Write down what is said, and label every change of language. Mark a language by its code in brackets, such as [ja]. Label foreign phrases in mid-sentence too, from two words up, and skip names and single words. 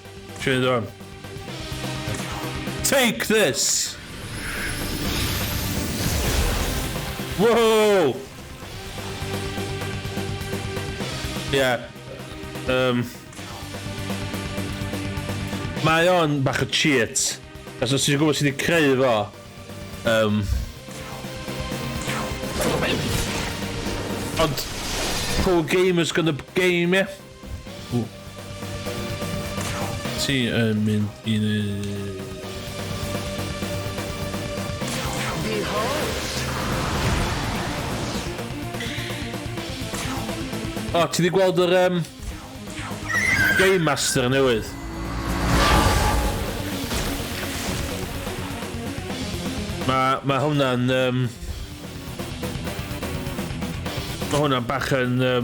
[en] Should have done. Take this. Whoa. Yeah. [cy] Mae o'n bach o cheat. Os oes ti'n gwybod sydd wedi creu fo. [en] Ond pro gamer's gonna game, yeah? [cy] Ti yn mynd i'n... O, ti wedi gweld yr Game Master newydd? Ma' hwnna'n ma' hwnna'n bach yn